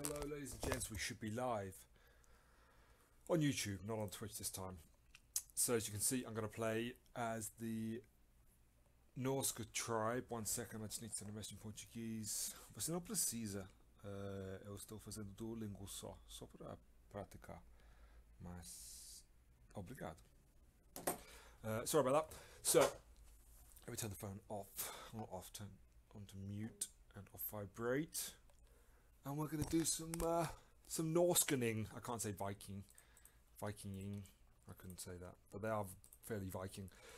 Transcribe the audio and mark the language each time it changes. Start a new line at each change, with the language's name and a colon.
English: ladies and gents, we should be live on YouTube, not on Twitch this time. So as you can see, I'm going to play as the Norsca tribe. 1 second, I just need to send a message in Português.
Portuguese: Você não precisa. Eu estou fazendo Duolingo só para praticar. Mas obrigado.
English: Sorry about that. So let me turn the phone off. Not off, turn onto mute and off vibrate. And we're going to do some Norscaning. I can't say Vikinging. I couldn't say that, but they are fairly Viking.